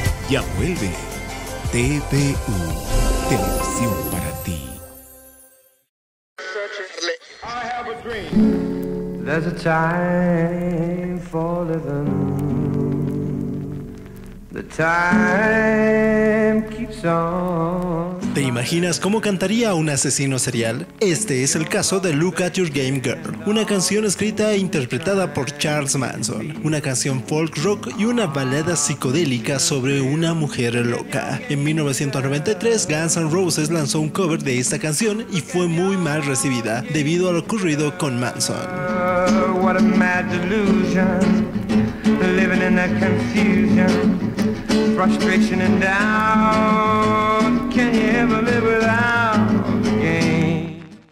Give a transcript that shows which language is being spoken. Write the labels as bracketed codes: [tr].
[es] Ya vuelve TVU, televisión para ti. [en] There's a time for living. The time keeps on. [es] ¿Te imaginas cómo cantaría un asesino serial? Este es el caso de Look at Your Game Girl, una canción escrita e interpretada por Charles Manson, una canción folk rock y una balada psicodélica sobre una mujer loca. En 1993, Guns N' Roses lanzó un cover de esta canción y fue muy mal recibida debido a lo ocurrido con Manson. [en] What a mad delusion, living in that confusion, frustration and doubt. Can you ever live without the game?